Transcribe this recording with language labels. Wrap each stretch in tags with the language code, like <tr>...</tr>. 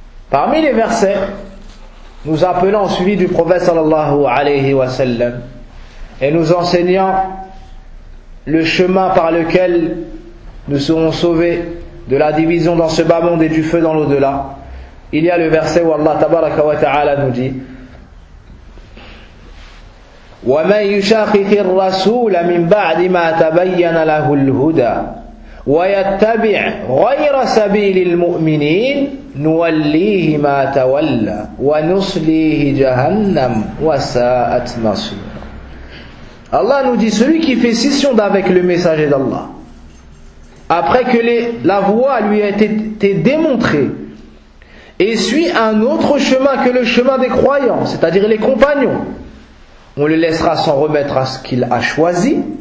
<fr>Parmi les versets, nous appelons au suivi du prophète sallallahu alayhi wa sallam et nous enseignons le chemin par lequel nous serons sauvés de la division dans ce bas monde et du feu dans l'au-delà.</fr> <ar>Il y a le verset où Allah tabaraka wa ta'ala nous dit: وَمَنْ يُشَاقِقِ الرَّسُولَ مِنْ بَعْدِ مَا تَبَيَّنَ لَهُ الْهُدَى وَيَتَّبِعْ غَيْرَ سَبِيلِ الْمُؤْمِنِينَ نُوَلِّيهِ مَا تَوَلَّى وَنُصْلِيهِ جَهَنَّمْ وَسَاءَتْ مَصِيرًا.</ar> <fr>Allah nous dit: celui qui fait scission d'avec le messager d'Allah après que la voie lui a été démontrée et suit un autre chemin que le chemin des croyants, c'est-à-dire les compagnons, on le laissera s'en remettre à ce qu'il a choisi.</fr>